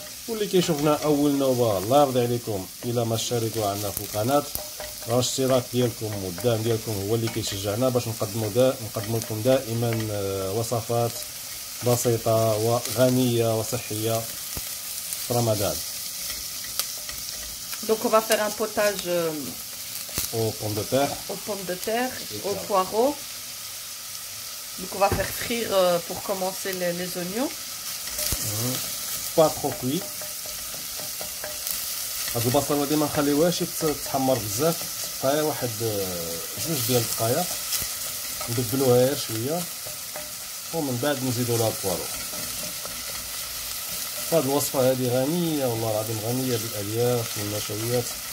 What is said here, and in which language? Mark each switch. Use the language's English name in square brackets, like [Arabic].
[Arabic] واللي كيشوفنا اول نوبه الله يرضي عليكم الى ما اشتركوا عنا في القناه، راه الاشتراك ديالكم والدعم ديالكم هو اللي كيشجعنا باش نقدموا لكم دائما وصفات بسيطه وغنيه وصحيه في رمضان. [French] Donc on va faire un potage aux pommes de terre, aux poireaux. Donc on va faire frire pour commencer les oignons. Pas trop cuit. [Arabic] هاد البصل هادي ما نخليوهاش تتحمر بزاف، تبقى واحد 2 ديال الدقائق ندبلوها غير شويه ومن بعد نزيدو لها البوارو. هاد الوصفه هادي غنيه والله العظيم، غنيه بالالياف والنشويات.